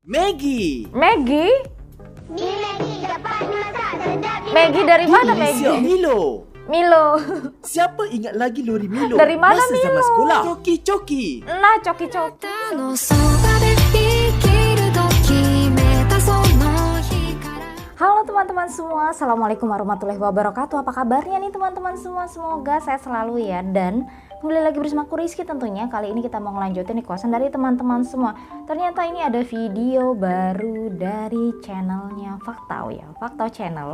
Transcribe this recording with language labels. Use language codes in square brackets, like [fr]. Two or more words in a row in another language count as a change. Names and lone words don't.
[ms] Maggi. Maggi? Ni Maggi dapat masak sedap di Maggi dari mana Malaysia, Maggi? Milo. Milo. Siapa ingat lagi Lori Milo? Dari mana masa zaman Milo? sekolah? Coki-coki. Nah, coki-coki. [ja] のそばで生きると決めたその日から [id] Halo teman-teman semua, [ar] السلام عليكم ورحمة الله وبركاته. [id] Apa kabarnya nih teman-teman semua? Semoga sehat selalu ya. Dan kembali lagi bersama aku Rizky tentunya. Kali ini kita mau ngelanjutin requestan dari teman-teman semua. Ternyata ini ada video baru dari channelnya Faktau ya, Faktau Channel.